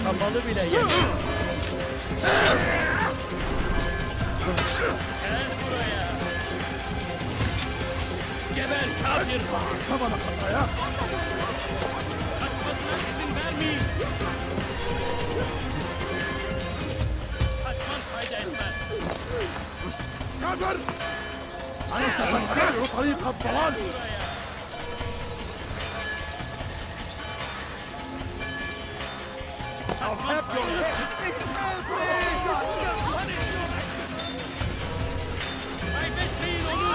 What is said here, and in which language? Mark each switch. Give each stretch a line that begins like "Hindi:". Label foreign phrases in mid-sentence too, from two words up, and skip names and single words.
Turkish: kafalı bile yemez. Gel buraya. Geber kafir. Kafana kafaya. Kaçmasına izin vermeyin. Kaçman fayda etmez. Kadir!
Arabic: أنت تتبع طريق الضلال.
English: I'll have your head.
Turkish: Kaybetmeyin onu.